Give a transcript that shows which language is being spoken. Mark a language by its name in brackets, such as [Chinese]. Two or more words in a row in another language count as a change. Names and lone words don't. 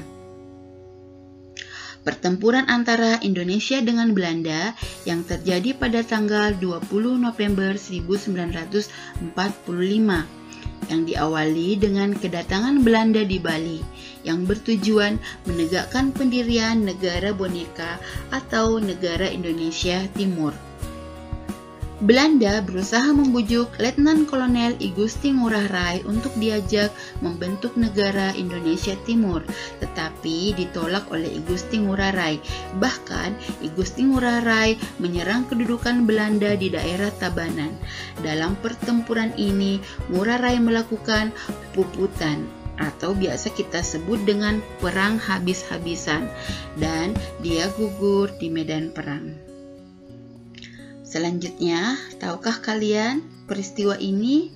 [Indonesian] Pertempuran antara Indonesia dengan Belanda yang terjadi pada tanggal 20 November 1945 yang diawali dengan kedatangan Belanda di Bali yang bertujuan menegakkan pendirian negara boneka atau negara Indonesia Timur. Belanda berusaha membujuk Letnan Kolonel I Gusti Ngurah Rai untuk diajak membentuk negara Indonesia Timur, tetapi ditolak oleh I Gusti Ngurah Rai. Bahkan, I Gusti Ngurah Rai menyerang kedudukan Belanda di daerah Tabanan. Dalam pertempuran ini, Ngurah Rai melakukan puputan atau biasa kita sebut dengan perang habis-habisan, dan dia gugur di medan perang. Selanjutnya, tahukah kalian peristiwa ini?